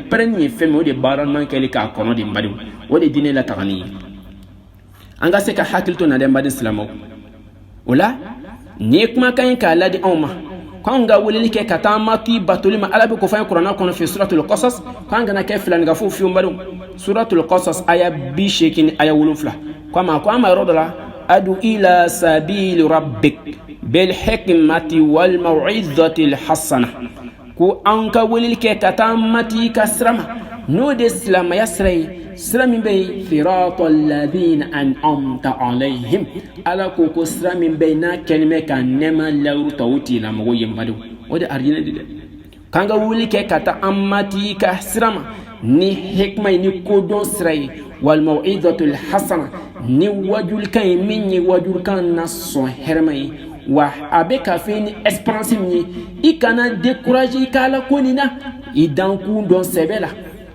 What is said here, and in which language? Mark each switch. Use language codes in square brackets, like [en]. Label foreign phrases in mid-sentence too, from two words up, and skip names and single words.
[bm] pɛrɛnni ye fɛn min o de baara ɲuman kɛli k'a kɔnɔ de n badenw o de diinɛ latagani ye an ka se ka hakili to na dɛ n baden silamɛw o la nin ye kumakan ye k'a ladi anw ma k'an ka weleli kɛ ka taa an mati batoli ma ala bɛ ko fɔ an ye kuranna kɔnɔ fɛ suratul qasas k'an kana kɛ filanigafo fiyewu n badenw suratul qasas aya 80 ni aya 7 ko an ma yɔrɔ dɔ la [ar] ادع إلى سبيل ربك بالحكمة والموعظة الحسنة [bm] ko an ka weleli kɛ ka taa mati ka sira ma n'o de silamaya sira ye sira min bɛ yen [ar] صراط الذين أنعمت عليهم [bm] ala ko sira min bɛ yen n'a kɛlen bɛ ka nɛɛma lawuru ta o tigilamɔgɔw ye n badenw o de arijinɛ de dɛ k'an ka weleli kɛ ka taa an mati ka sira ma ni hikma ye ni kodɔn sira ye [ar] والموعظة الحسنة [bm] ni wajulukan ye min ye wajulukan na sɔn hɛrɛma ye wa a bɛ ka fɛ ni espérance min ye i kana décourager i ka ala ko nin na i dankun dɔn sɛbɛ